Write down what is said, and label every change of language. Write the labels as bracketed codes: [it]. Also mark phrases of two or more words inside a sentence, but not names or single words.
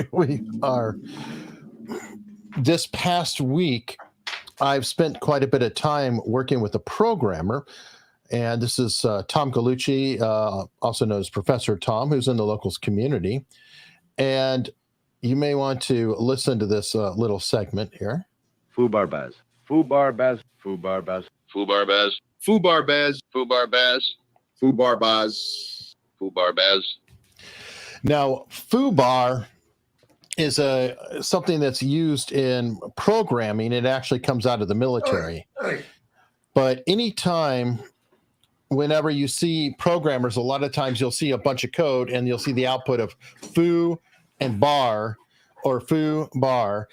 [en] We are, this past week, I've spent quite a bit of time working with a programmer. And this is Tom Gallucci, also known as Professor Tom, who's in the Locals community. And you may want to listen to this little segment here. Foobar Baz. Foobar Baz. Foobar Baz. Foobar Baz. Foobar Baz. Foobar Baz. Foobar Baz. Foobar Baz. Now, foobar is something that's used in programming. It actually comes out of the military. But anytime, whenever you see programmers, a lot of times you'll see a bunch of code and you'll see the output of foo and bar or foo bar.